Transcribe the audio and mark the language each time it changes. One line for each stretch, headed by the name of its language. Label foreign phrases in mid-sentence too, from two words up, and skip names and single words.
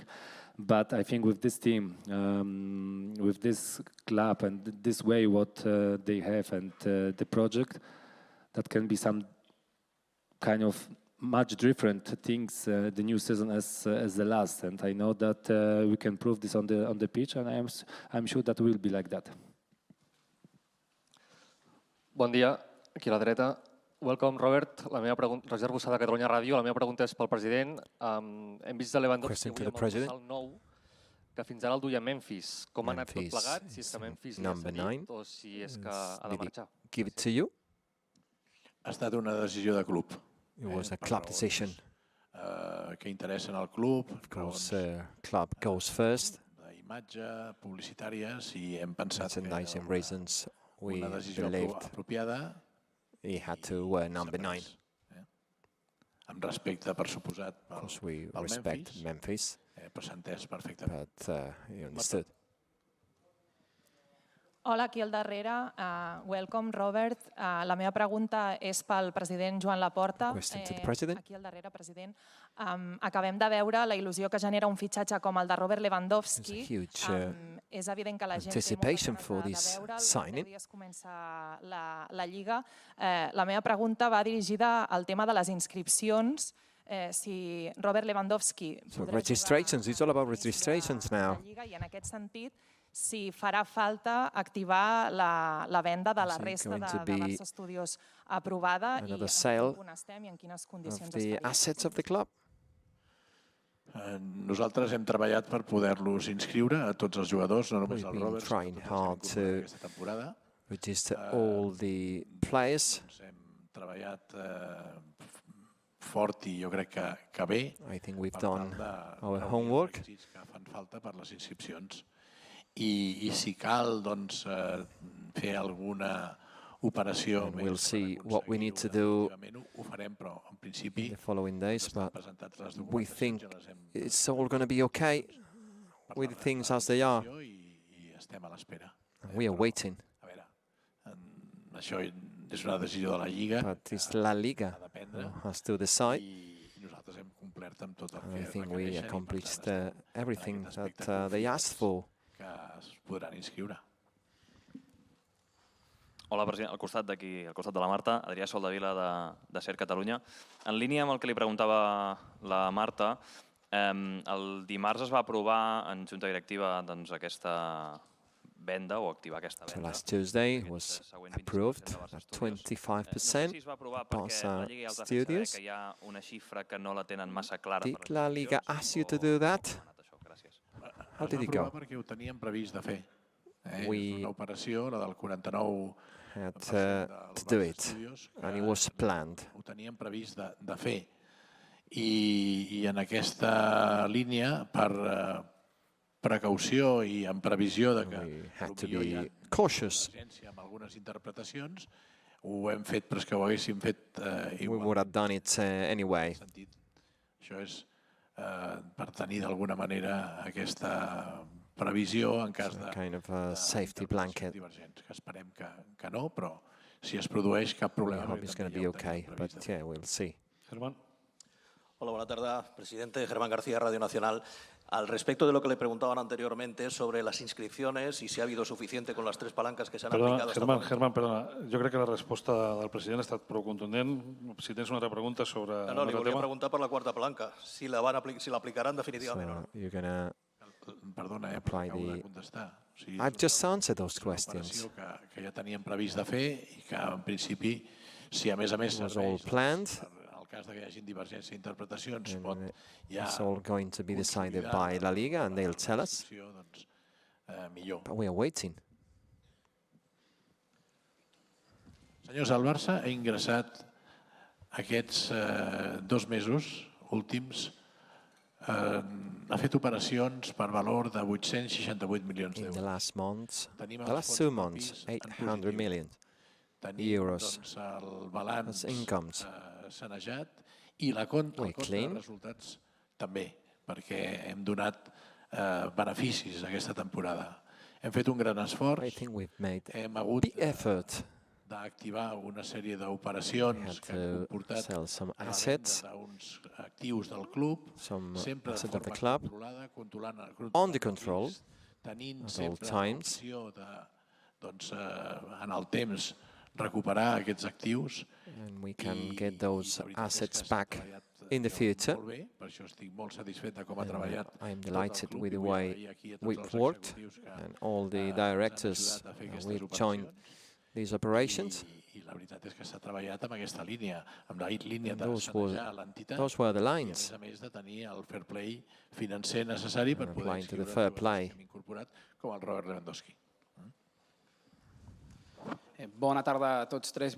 English: But I think with this team, with this club and this way what they have and the project, that can be some kind of much different things the new season as the last. And I know that we can prove this on the pitch, and I'm sure that will be like that.
Catalan: Bon dia, aquí a la dreta.
English: Welcome, Robert.
Catalan: La meva pregunta, Roger Bussà de Catalunya Ràdio. La meva pregunta és pel president. Hem vist de Lewandowski avui amb el dorsal 9, que fins ara el duia Memphis. Com ha anat tot plegat? Si és que Memphis ja s'ha dit o si és que ha de marxar.
English: Give it to you.
Catalan: Ha estat una decisió de club.
English: It was a club decision.
Catalan: Que interessen al club.
English: Of course, club goes first.
Catalan: D'imatge, publicitàries, i hem pensat que una decisió apropiada.
English: He had to wear number 9.
Catalan: Amb respecte, per suposat, pel Memphis. Però s'ha entès perfectament.
English: But he understood.
Catalan: Hola, aquí al darrere.
English: Welcome, Robert.
Catalan: La meva pregunta és pel president Joan Laporta. Aquí al darrere, president. Acabem de veure la il·lusió que genera un fitxatge com el de Robert Lewandowski. És evident que la gent té moltes ganes de veure. Els dies comença la Lliga. La meva pregunta va dirigida al tema de les inscripcions. Si Robert Lewandowski
English: Registrations, it's all about registrations now.
Catalan: I en aquest sentit, si farà falta activar la venda de la resta de Barça Studios aprovada i en quin punt estem i en quines condicions estem. Nosaltres hem treballat per poder-los inscriure a tots els jugadors, no només el Robert, sinó tots els que han aquesta temporada.
English: Register all the players.
Catalan: Hem treballat fort i jo crec que bé.
English: I think we've done our homework.
Catalan: Que fan falta per les inscripcions. I si cal fer alguna operació
English: we'll see what we need to do
Catalan: ho farem, però en principi
English: in the following days, but we think it's all going to be okay with things as they are.
Catalan: I estem a l'espera.
English: We are waiting.
Catalan: A veure, això és una decisió de la Lliga.
English: But it's La Liga has to decide.
Catalan: I nosaltres hem complert amb tot el que
English: I think we accomplished everything that they asked for.
Catalan: Que es podran inscriure. Hola, president. Al costat d'aquí, al costat de la Marta, Adrià Soldavila de SER Catalunya. En línia amb el que li preguntava la Marta, el dimarts es va aprovar en Junta Directiva aquesta venda o activar aquesta venda.
English: So last Tuesday was approved at 25% Barça Studios.
Catalan: Que hi ha una xifra que no la tenen massa clara.
English: Did La Liga ask you to do that? How did it go?
Catalan: Perquè ho teníem previst de fer. Una operació, la del 49%.
English: Had to do it, and it was planned.
Catalan: Ho teníem previst de fer. I en aquesta línia, per precaució i en previsió de que hi ha presència amb algunes interpretacions, ho hem fet, però és que ho haguéssim fet igual.
English: We would have done it anyway.
Catalan: Això és per tenir d'alguna manera aquesta previsió en cas de
English: safety blanket.
Catalan: divergents, que esperem que no, però si es produeix cap problema.
English: I hope it's going to be okay, but yeah, we'll see.
Spanish: Germán. Hola, buena tarde, presidente. Germán García, Radio Nacional. Al respecto de lo que le preguntaban anteriormente sobre las inscripciones y si ha habido suficiente con las 3 palancas que se han aplicado hasta ahora. Germán,
Catalan: perdona. Jo crec que la resposta del president ha estat prou contundent. Si tens una altra pregunta sobre No, li volia preguntar per la 4ª palanca, si l'aplicaran definitivament o no.
English: You're going to
Catalan: Perdona,
English: apply
Catalan: acabo de
English: the...
Catalan: contestar. O sigui,
English: I've just answered those questions.
Catalan: que ja teníem previst de fer i que en principi, si a més
English: was all planned.
Catalan: el cas que hi hagi divergència d'interpretacions, pot
English: It's all going to be decided by La Liga and they'll tell us.
Catalan: millor.
English: But we are waiting.
Catalan: Senyors, el Barça ha ingressat aquests 2 mesos últims, ha fet operacions per valor de 868 milions d'euros.
English: In the last months, the last 2 months, 800 million euros
Catalan: el balanç
English: incomes.
Catalan: sanejat i el compte de resultats també, perquè hem donat beneficis aquesta temporada. Hem fet un gran esforç, hem hagut d'activar una sèrie d'operacions que han comportat la venda d'uns actius del club, sempre de forma controlada, controlant tenint sempre l'opció de, en el temps, recuperar aquests actius.
English: And we can get those assets back in the future. I'm delighted with the way we've worked and all the directors will join these operations.
Catalan: La veritat és que s'ha treballat amb aquesta línia, amb la línia de
English: Those
Catalan: l'entitat
English: were the lines.
Catalan: i a més de tenir el fair play financer necessari per poder
English: to the fair play.
Catalan: hem incorporat com el Robert Lewandowski. Bona tarda a tots 3.